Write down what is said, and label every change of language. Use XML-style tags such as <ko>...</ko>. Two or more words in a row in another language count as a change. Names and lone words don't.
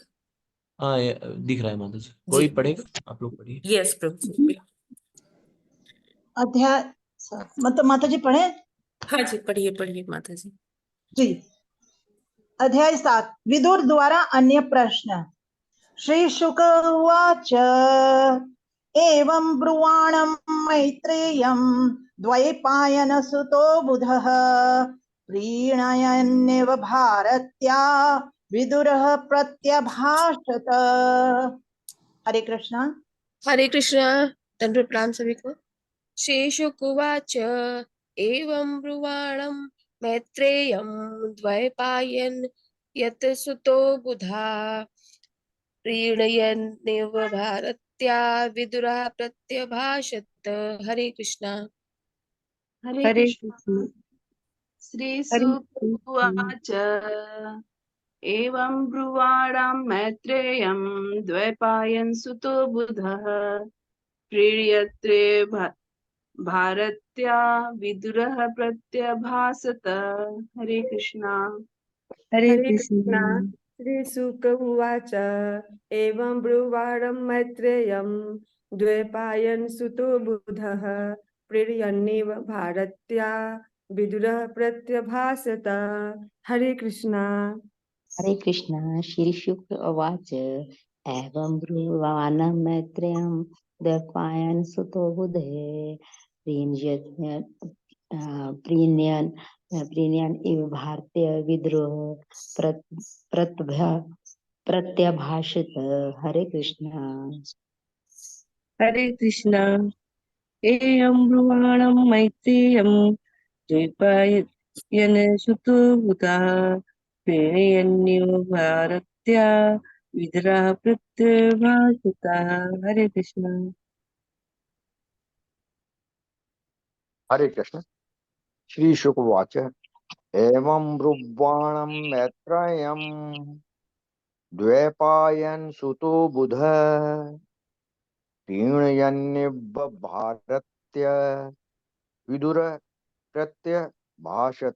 <hi>हाँ, दिख रहा है माता जी। जी, कोई पढ़ेगा? आप लोग पढ़िए। यस प्रभु जी। अध्याय मतलब माता जी पढ़े। हाँ जी, पढ़िए पढ़िए माता जी। जी, अध्याय 7 विदुर द्वारा अन्य प्रश्न।</hi> <sa>श्री शुक उवाच एवं ब्रुवाणं मैत्रेयं द्वैपायन सुतो बुधः प्रीणयन्नेव भारत्या विदुरः प्रत्यभाषत।</sa> <hi>हरे कृष्णा। हरे कृष्णा। दंडवत प्रणाम सभी को।</hi> <sa>शेषुकुवाच एवं ब्रुवाणं मैत्रेयं द्वैपायन यत सुतो बुधा प्रीणयन्निव भारत्या विदुरा प्रत्यभाषत।</sa> <hi>हरे कृष्णा। हरे हरे कृष्ण। कृष्ण। हरे</hi> <sa>श्रीसुक</sa> <hi>कृष्ण।</hi> <sa>उवाच एवं ब्रुवाणं मैत्रेयं द्वैपायन सुतो बुधः प्रीयत्रे भारत्या विदुरः प्रत्यभासत।</sa> <hi>हरे कृष्णा। हरे हरे कृष्णा। कृष्ण।</hi> <sa>श्रीशुक उवाच एवं ब्रुवाणं मैत्रेयं द्वैपायन सुतो बुधः प्रीयन्निव भारत्या विदुरः प्रत्यभासत।</sa> <hi>हरे कृष्णा। हरे कृष्ण।</hi> <sa>श्री शुक्र उवाच एवं ब्रुवाणं मैत्रेयं द्वैपायन सुतो बुधे प्रीण्यन् प्रीण्यन् इव भारतीय विद्रोह प्रत्यभाषित।</sa> <hi>हरे कृष्ण। हरे कृष्ण।</hi> <sa>एयं ब्रुवाणं मैत्रेयं द्वैपायन सुतो बुधः प्रीणयन्निव भारत्या विदुरः प्रत्यभाषितः।</sa> <hi>हरे कृष्ण। हरे कृष्ण।</hi> <sa>श्री शुकवाच एवं ब्रुवाणं मैत्रेयं द्वैपायन सुतो बुधः प्रीणयन्निव भारत्य विदुर प्रत्यभाषत।</sa>